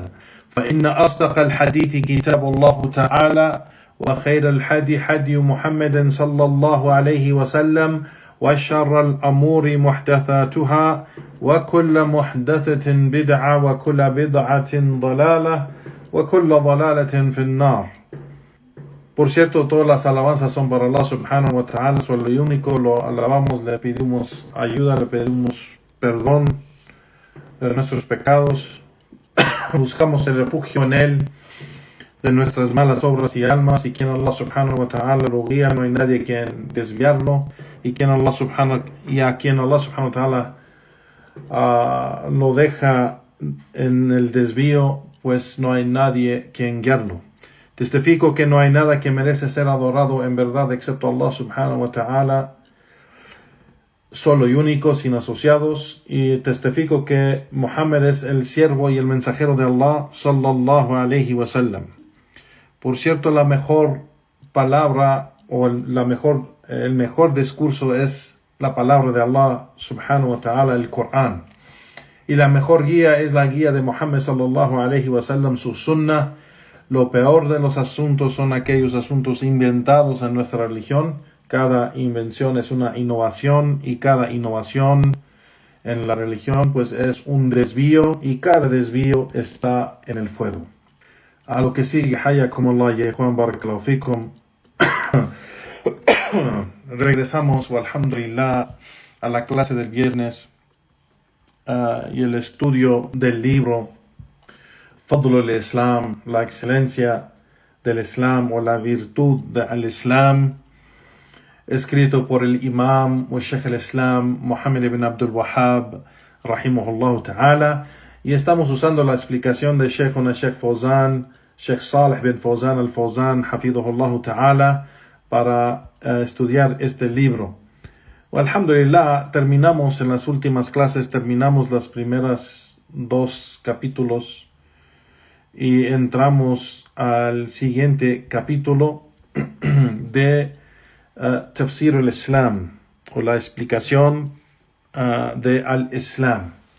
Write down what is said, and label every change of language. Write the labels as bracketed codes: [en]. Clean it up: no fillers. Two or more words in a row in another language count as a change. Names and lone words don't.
[ar] فإن أصدق الحديث كتاب الله تعالى وخير الحدي حدي محمد صلى الله عليه وسلم وشر الأمور محدثاتها وكل محدثة بدعة وكل بدعة ضلالة وكل ضلالة في النار. [es] Por cierto, todas las alabanzas son para Allah [ar] سبحانه وتعالى, [es] solo el único, lo alabamos, le pedimos ayuda, le pedimos perdón de nuestros pecados, buscamos el refugio en Él de nuestras malas obras y almas, y quien Allah [ar] سبحانه وتعالى [es] lo guía, no hay nadie quien desviarlo, y a quien Allah [ar] سبحانه وتعالى [es] lo deja en el desvío, pues no hay nadie quien guiarlo. Testifico que no hay nada que merece ser adorado en verdad excepto Allah [ar] سبحانه وتعالى, [es] solo y único, sin asociados, y testifico que Muhammad es el siervo y el mensajero de Allah [ar] صلى الله عليه وسلم. [es] Por cierto, la mejor palabra o el mejor discurso es la palabra de Allah [ar] سبحانه وتعالى, [es] el Corán. Y la mejor guía es la guía de Muhammad [ar] صلى الله عليه وسلم, [es] su sunnah. Lo peor de los asuntos son aquellos asuntos inventados en nuestra religión. Cada invención es una innovación, y cada innovación en la religión pues es un desvío, y cada desvío está en el fuego. A lo que sigue, [ar] حياكم الله يا [es] Juan, [ar] بارك الله فيكم. [es] Regresamos, alhamdulillah, a la clase del viernes y el estudio del libro Fadl al-Islam, la excelencia del Islam o la virtud del Islam, escrito por el Imam o Sheikh al-Islam Muhammad ibn Abdul Wahhab [ar] رحمه الله تعالى, [es] y estamos usando la explicación de Sheikh Fawzan, Sheikh Salih bin Fawzan al-Fawzan [ar] حفظه الله تعالى, [es] para estudiar este libro. Alhamdulillah, terminamos en las últimas clases, terminamos las primeras 2 capítulos y entramos al siguiente capítulo de Tafsir al-Islam, o la explicación de al-Islam.